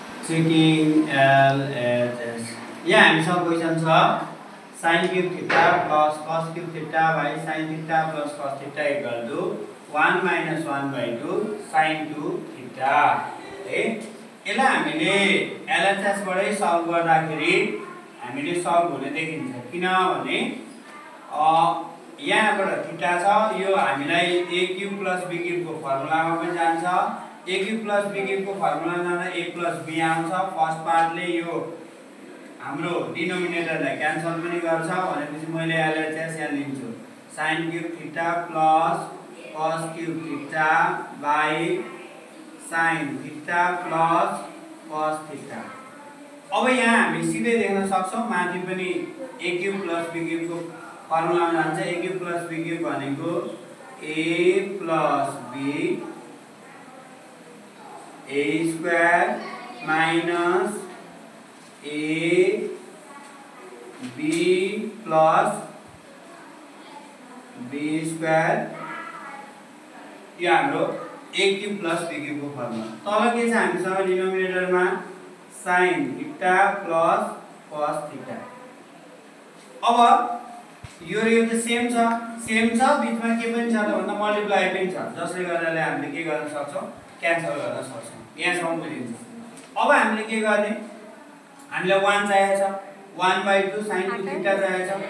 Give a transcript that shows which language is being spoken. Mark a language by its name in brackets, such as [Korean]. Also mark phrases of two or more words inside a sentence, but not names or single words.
[English] Seeking LHS. [Nepali] यहाँ हामीसँग क्वेसन छ [English] sin cube theta plus cos cube theta by sin theta plus cos theta equal to 1 minus 1 by 2 sin 2 theta. [Nepali] है यसलाई हामीले LHS बाटै सल्भ गर्दाखेरि हामीले सल्भ हुने देखिन्छ किनभने यहाँबाट थीटा छ यो हामीलाई [English] a cube plus b cube [Nepali] को फर्मुलामा पनि जान्छ [English] a cube plus b cube [Nepali] को फर्मुला जाँदा [English] a plus b [Nepali] आउँछ फर्स्ट पार्टले यो हाम्रो डिनोमिनेटरलाई क्यान्सल पनि गर्छ भनेपछि मैले LHS यहाँ लिन्छु [English] sin cube theta plus cos cube theta by sin theta plus cos theta. [Nepali] अब यहाँ हामी सिधै देख्न सक्छौं माथि पनि [English] a cube plus b cube [Nepali] को फर्मुलामा जान्छ [English] a cube plus b cube [Nepali] भनेको [English] a plus b a square minus a b plus b square [Nepali] यो हाम्रो [English] a cube plus b cube [Nepali] को फर्मुला तल के छ हामीसँग डिनोमिनेटरमा [English] sin theta plus cos theta. [Nepali] अब यो र यो त सेम छ बीचमा के पनि छ त भन्दा मल्टिप्लाई पनि छ जसले गर्दाले हामीले के गर्न सक्छौं क्यान्सल गर्न सक्छौं यहाँसम्म बुझिन्छ. अब हामीले के गर्ने हामीलाई 1 चाहिएको छ 1/2 sin 2 थीटा चाहिएको छ.